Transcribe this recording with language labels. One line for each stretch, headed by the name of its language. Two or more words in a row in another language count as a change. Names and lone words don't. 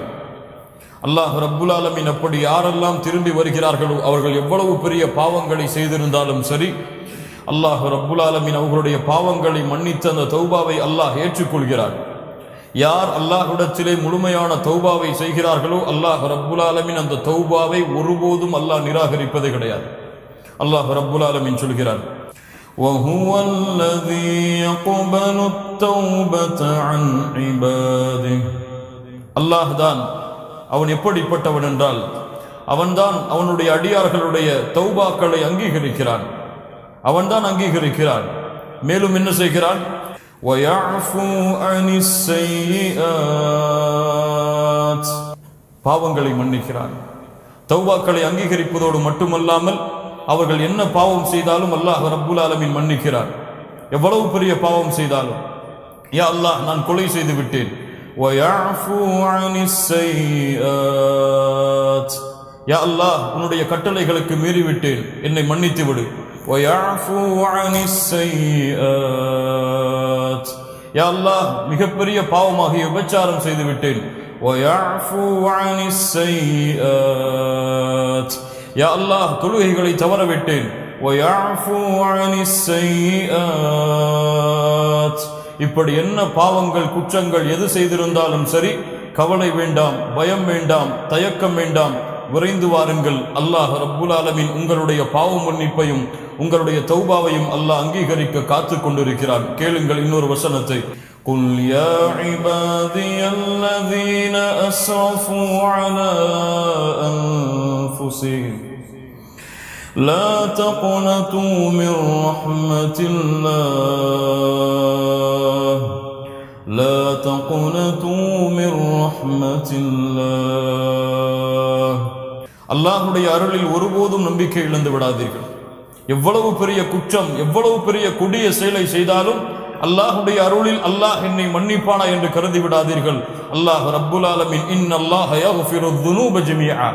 Arabic: الله رب العالمين
Tamil: அப்படி யாரெல்லாம் திரும்பி வருகிறார்களோ அவர்கள் எவ்வளவு பெரிய பாவங்களை செய்திருந்தாலும் சரி,
Arabic: الله رب العالمين
Tamil: அவர்களுடைய பாவங்களை மன்னித்த அந்த தௌபாவை அல்லாஹ் ஏற்றுக்கொள்கிறார். யார் அல்லாஹ்விடத்திலே முழுமையான தௌபாவை செய்கிறார்களோ
Arabic: الله رب العالمين
Tamil: அந்த தௌபாவை ஒருபோதும் அல்லாஹ் நிராகரிப்பதே கிடையாது.
Arabic: الله رب العالمين
Tamil: சொல்கிறார்,
Arabic: وَهُوَ الَّذِي يَقْبَلُ التَّوْبَةَ عَنْ عِبَادِهِ.
Tamil: அல்லாஹ் தான், அவன் எப்படிப்பட்டவன் என்றால் அவன்தான் அவனுடைய அடியார்களுடைய தௌபாக்களை அங்கீகரிக்கிறான். அவன்தான் அங்கீகரிக்கிறான். மேலும் என்ன செய்கிறான்?
Arabic: وَيَعْفُو عَنِ السَّيِّئَاتِ.
Tamil: பாவங்களை மன்னிக்கிறான். தௌபாக்களை அங்கீகரிப்பதோடு மட்டுமல்லாமல் அவர்கள் என்ன பாவம் செய்தாலும்
Arabic: الله رب العالمين
Tamil: மன்னிக்கிறார். எவ்வளவு பெரிய பாவம் செய்தாலும், யா அல்லாஹ் நான் கொலை செய்து விட்டேன்,
Arabic: وَيَعْفُو عَنِ السَّيِّئَاتِ.
Tamil: யா அல்லாஹ் உன்னுடைய கட்டளைகளுக்கு மீறிவிட்டேன், என்னை மன்னித்து விடு.
Arabic: وَيَعْفُو عَنِ السَّيِّئَاتِ.
Tamil: யா அல்லாஹ் மிகப்பெரிய பாவமாகிய விபச்சாரம் செய்து விட்டேன்,
Arabic: وَيَعْفُو عَنِ السَّيِّئَاتِ.
Tamil: யா அல்லாஹ் தொழுகைகளை தவறவிட்டேன்,
Arabic: وَيَعْفُو عَنِ السَّيِّئَاتِ.
Tamil: இப்படி என்ன பாவங்கள் குற்றங்கள் எது செய்திருந்தாலும் சரி, கவலை வேண்டாம், பயம் வேண்டாம், தயக்கம் வேண்டாம், விரைந்து வாருங்கள்.
Arabic: الله رب العالمين
Tamil: உங்களுடைய பாவ மன்னிப்பையும் உங்களுடைய தௌபாவையும் அல்லாஹ் அங்கீகரிக்க காத்து கொண்டிருக்கிறான். கேளுங்கள் இன்னொரு வசனத்தை.
Arabic: قُلْ يَا عِبَادِيَ الَّذِينَ أَسْرَفُوا عَلَى أَنفُسِهِمْ لَا تَقْنَطُوا مِنْ رَحْمَةِ اللَّهِ لَا تَقْنَطُوا مِنْ رَحْمَةِ اللَّهِ.
Tamil: அல்லாஹ்வுடைய அருளில் ஒருபோதும் நம்பிக்கை இழந்து விடாதீர்கள். எவ்வளவு பெரிய குற்றம், எவ்வளவு பெரிய கொடிய செயலை செய்தாலும் அல்லாஹ்வுடைய அருளில் அல்லாஹ் என்னை மன்னிப்பானா என்று கருதி விடாதீர்கள்.
Arabic: الله رب العالمين إن الله يغفر الذنوب جميعا.